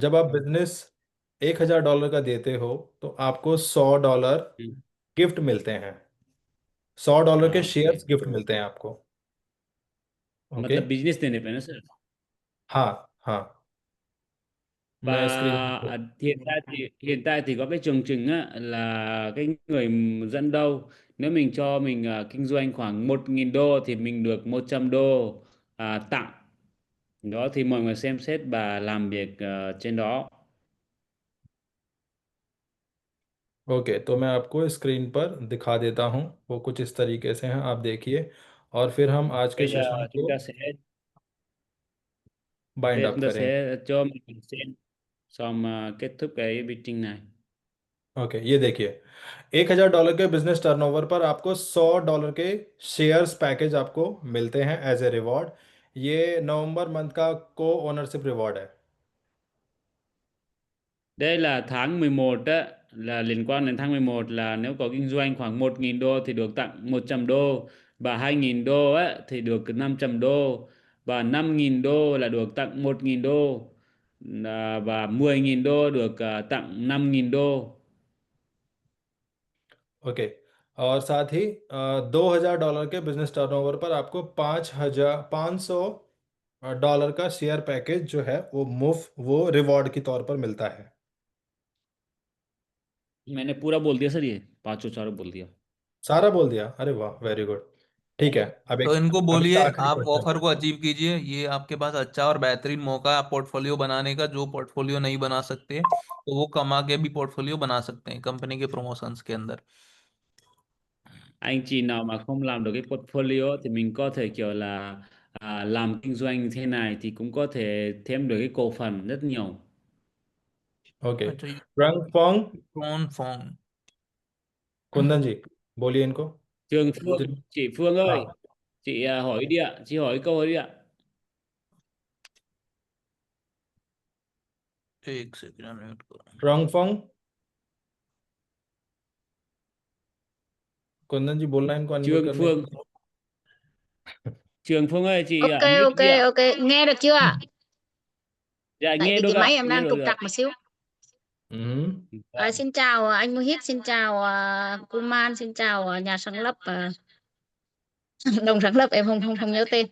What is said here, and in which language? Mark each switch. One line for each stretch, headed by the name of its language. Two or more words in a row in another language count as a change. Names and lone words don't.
Hindi: जब आप बिजनेस $1,000 का देते हो तो आपको $100 हम्म। गिफ्ट मिलते हैं। $100 के हाँ, ओके।
English: shares gift
Hindi: मिलते हैं आपको। ओके। मतलब बिजनेस देने पे ना sir. हाँ हाँ।
Vietnamese: Và
Hindi: मैं स्क्रीन,
Vietnamese: hiện tại thì có cái chương trình á, là cái người dẫn đầu, nếu mình cho mình kinh doanh khoảng 1.000 đô thì mình được 100 đô tặng. Đó thì mọi người xem xét và làm việc trên đó.
Hindi: ओके तो मैं आपको स्क्रीन पर दिखा देता हूँ, वो कुछ इस तरीके से हैं, आप देखिए। और फिर हम आज के
Vietnamese: Bây giờ
Hindi: सेशन
Vietnamese: chúng
Hindi: को
Vietnamese: ta sẽ
Hindi: बाइंड
Vietnamese: bây giờ
Hindi: अप
Vietnamese: chúng ta
Hindi: करेंगे।
Vietnamese: sẽ cho mình xem xong kết thúc cái meeting này.
Hindi: ओके ये देखिए, $1,000 के
English: business turnover
Hindi: पर आपको $100 के
English: shares package
Hindi: आपको मिलते हैं
English: as a reward.
Hindi: ये नवंबर मंथ का
English: co-ownership reward
Hindi: है।
Vietnamese: Đây là tháng 11 á, là liên quan đến tháng 11 là nếu có kinh doanh khoảng 1.000 đô thì được tặng 100 đô, và 2.000 đô á, thì được 500 đô, và 5.000 đô là được tặng 1.000 đô, và 10.000 đô được tặng 5.000 đô.
Hindi: ओके। और साथ ही $2,000 के
English: business turnover
Hindi: पर आपको $500 का
English: share package
Hindi: जो है वो मुफ्त, वो रिवॉर्ड के तौर पर मिलता है। मैंने पूरा बोल दिया सर, ये पांचों चारों बोल दिया। सारा बोल दिया? अरे वाह,
English: very good.
Hindi: ठीक है। तो इनको अब एक बोलिए आखिरी आप क्वेश्चन। ऑफर को अचीव कीजिए, ये आपके पास अच्छा और बेहतरीन मौका है पोर्टफोलियो बनाने का। जो पोर्टफोलियो नहीं बना सकते तो वो कमा के भी पोर्टफोलियो बना सकते हैं कंपनी के प्रमोशंस के अंदर।
Vietnamese: Anh chị nào mà không làm được cái portfolio thì mình có thể kiểu là làm kinh doanh thế này thì cũng có thể thêm được cái cổ phần rất nhiều.
Hindi: ओके। अच्छा, ये रंग फोंग, कौन फॉर्म? कुंदन जी, बोलिए इनको।
Vietnamese: Trường Phương, chị Phương ơi,
Hindi: हाँ,
Vietnamese: chị hỏi đi ạ, chị hỏi câu hỏi đi ạ.
Hindi: एक सेकंड म्यूट करो। रंग फोंग, कुंदन जी बोलना है इनको अनम्यूट
Vietnamese: Trường
Hindi: करने के
Vietnamese: Phương,
Hindi: लिए।
Vietnamese: Trường Phương ơi, chị Ok, mute ok, đi ạ. ok, nghe được chưa ạ? Dạ Tại nghe vì được cái máy ạ, em nghe đang được trục ạ. trặc một xíu.
Hindi: हम्म।
Vietnamese: Vâng. Xin chào anh Mohit, xin chào Kuman, xin chào nhà sáng lập đồng sáng lập em không nhớ tên.